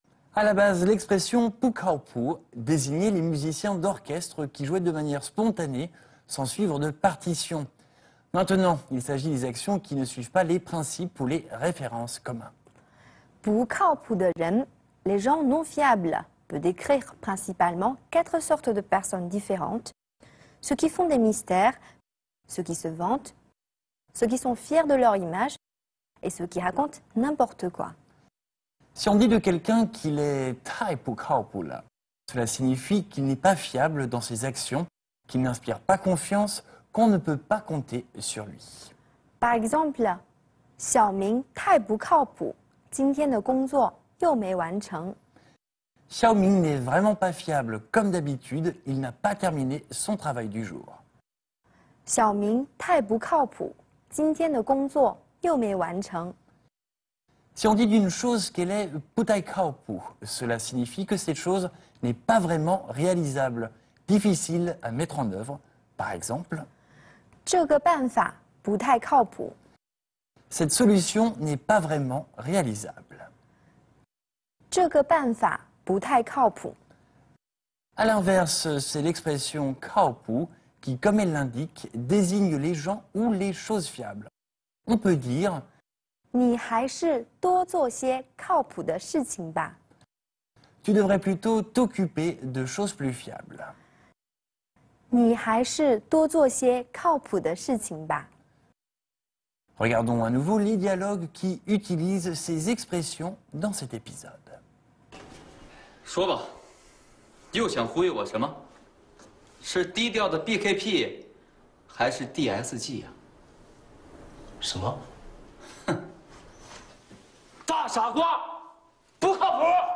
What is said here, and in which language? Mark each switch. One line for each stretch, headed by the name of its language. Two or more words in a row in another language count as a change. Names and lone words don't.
French: À la base, l'expression
Chinese: 不靠谱
French: désignait les musiciens d'orchestre qui jouaient de manière spontanée, sans suivre de partition. Maintenant, il s'agit des actions qui ne suivent pas les principes ou les références communs.
Chinese: 不靠谱的人,
French: les gens non fiables, peut décrire principalement 4 sortes de personnes différentes. Ceux qui font des mystères, ceux qui se vantent, ceux qui sont fiers de leur image et ceux qui racontent n'importe quoi. Si on dit de quelqu'un qu'il est
Chinese: 太不靠谱了,
French: cela signifie qu'il n'est pas fiable dans ses actions, qu'il n'inspire pas confiance, qu'on ne peut pas compter sur lui. Par exemple,
Chinese: 小明太不靠谱，今天的工作又没完成。
French: Xiao Ming n'est vraiment pas fiable. Comme d'habitude, il n'a pas terminé son travail du jour.
Chinese: 小明太不靠谱，今天的工作又没完成。
French: Si on dit d'une chose qu'elle est
Chinese: 不太靠谱,
French: cela signifie que cette chose n'est pas vraiment réalisable, difficile à mettre en œuvre. Par exemple,
Chinese: 这个办法不太靠谱。
French: cette solution n'est pas vraiment réalisable.
Chinese: 这个办法不太靠谱。
French: À l'inverse, c'est l'expression
Chinese: 靠谱
French: qui, comme elle l'indique, désigne les gens ou les choses fiables. On peut dire
Chinese: 你还是多做些靠谱的事情吧。
French: tu devrais plutôt t'occuper de choses plus fiables.
Chinese: 你还是多做些靠谱的事情吧。
French: Regardons à nouveau les dialogues qui utilisent ces expressions dans cet épisode.
Chinese: 说吧，又想忽悠我什么？是低调的 BKP， 还是 DSG 啊？什么？大傻瓜，不靠谱！